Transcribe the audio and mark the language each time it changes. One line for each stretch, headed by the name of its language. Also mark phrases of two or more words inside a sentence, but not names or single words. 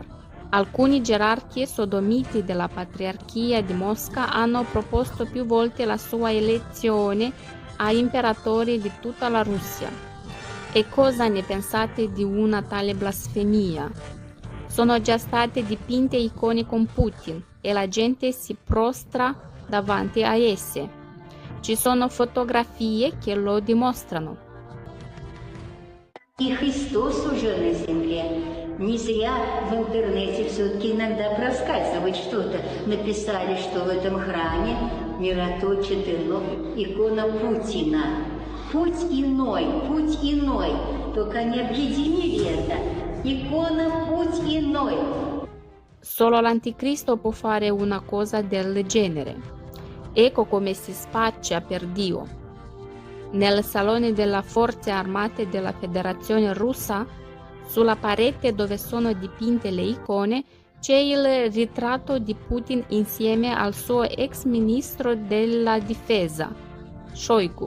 Italian: Alcuni gerarchi sodomiti della Patriarchia di Mosca hanno proposto più volte la sua elezione a imperatore di tutta la Russia. E cosa ne pensate di una tale blasfemia? Sono già state dipinte icone con Putin e la gente si prostra davanti a esse. Ci sono fotografie che lo dimostrano.
Russian: И Христос уже на земле. Не зря в интернете все-таки иногда проскальзывает что-то. Написали, что в этом храме мироточит икона Путина. Путь иной. Только не объединили это. Икона путь иной.
Italian: Solo l'anticristo può fare una cosa del genere. Ecco come si spaccia per Dio. Nel salone delle forze armate della Federazione Russa, sulla parete dove sono dipinte le icone, c'è il ritratto di Putin insieme al suo ex ministro della difesa, Shoigu.